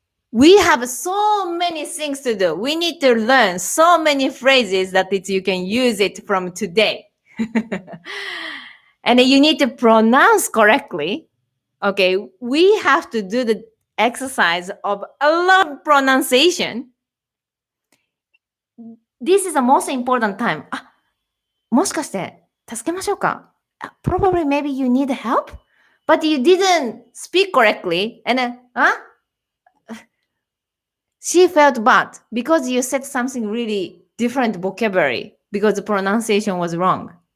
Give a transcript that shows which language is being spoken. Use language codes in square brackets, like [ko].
[en] We have so many things to do. We need to learn so many phrases that you can use it from today. And you need to pronounce correctly. Okay, we have to do the exercise of a lot of pronunciation. This is the most important time. [ja] もしかして助けましょうか? [en] Probably maybe you need help, but you didn't speak correctly, and then she felt bad because you said something really different vocabulary because the pronunciation was wrong.